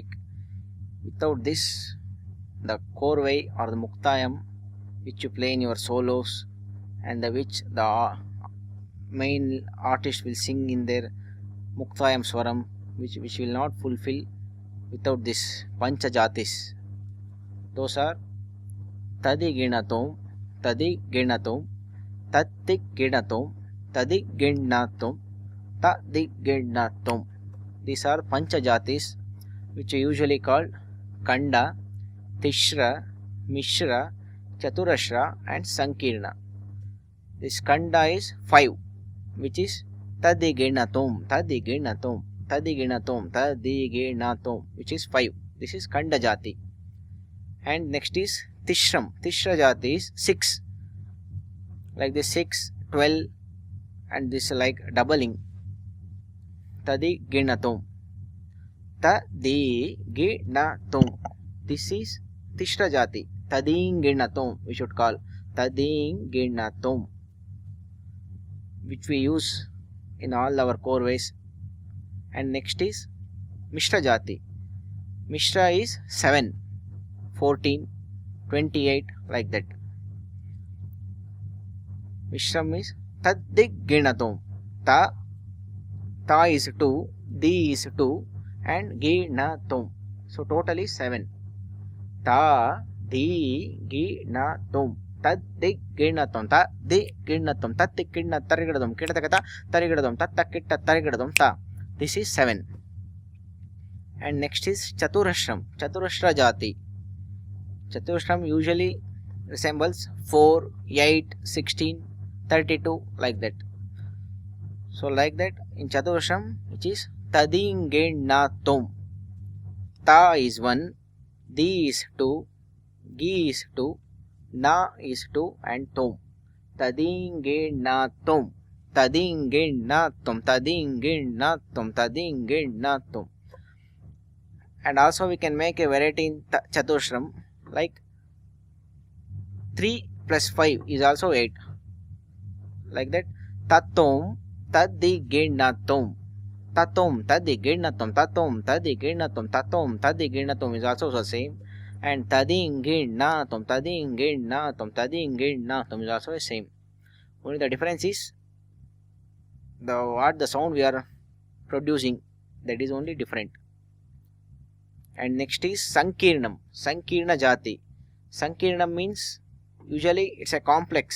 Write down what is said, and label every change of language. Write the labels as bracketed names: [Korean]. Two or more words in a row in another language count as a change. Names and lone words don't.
[English] Without this, the korvai or the muktayam which you play in your solos and which the main artist will sing in their muktayam swaram, which will not fulfill without this Pancha Jathis. Those are Tha-Thi-Ki-Na-Thom, Tha-Thi-Ki-Na-Thom, Tha-Thi-Ki-Na-Thom, Tha-Thi-Ki-Na-Thom, Tha-Thi-Ki-Na-Thom. These are Pancha Jathis, which are usually called Kanda, Thisra, Misra, Chathurasra and Sankeerna. This Kanda is 5, which is Tha-Thi-Ki-Na-Thom, Tha-Thi-Ki-Na-Thom, Tha-Thi-Ki-Na-Thom, Tha-Thi-Ki-Na-Thom, which is 5. This is Kanda Jathi. And next is Thisra Jathi is 6. Like this 6, 12 and this like doubling. Tha-Thi-Ki-Na-Thom, Tha-Thi-Ki-Na-Thom. This is Thisra Jathi. Tha-Thi-Ki-Na-Thom we should call. Tha-Thi-Ki-Na-Thom, which we use in all our korvais. And next is Misra Jathi. Misra is 7, 14, 28 like that. Mishram is Tha-Thi-Ki-Na-Thom. Tha is 2, Di is 2 and Ki-Na-Thom. So total is 7. Tha-Thi-Ki-Na-Thom, Tha-Thi-Ki-Na-Thom, Tha-Thi-Ki-Na-Thom, Tha-Thi-Ki-Na-Thom, Kidatakata, Tarigadam, Tha-Tha-Kitta, Tarigadam, Tha. This is 7. And next is Chathurasra Jathi. Chathurasra usually resembles 4, 8, 16, 32 like that. So like that in Chathurasra, which is Tha-Thi-Ki-Na-Thom. Tha is 1, Di is 2, Gi is 2, Na is 2 and Thom. Tha-Thi-Ki-Na-Thom, Tha-Thi-Ki-Na-Thom, Tha-Thi-Ki-Na-Thom, Tha-Thi-Ki-Na-Thom. And also we can make a variety in Chathurasra like 3 plus 5 is also 8. Like that. Tha-Thom, Tha-Thi-Ki-Na-Thom, Tha-Thom, Tha-Thi-Ki-Na-Thom, Tha-Thom, Tha-Thi-Ki-Na-Thom, Tha-Thom, Tha-Thi-Ki-Na-Thom is also the same. And Tha-Thi-Ki-Na-Thom, Tha-Thi-Ki-Na-Thom, Tha-Thi-Ki-Na-Thom is also the same. Only the difference is the sound we are producing, that is only different. And next is Sankeerna Jathi. Sankeerna means usually it's a complex.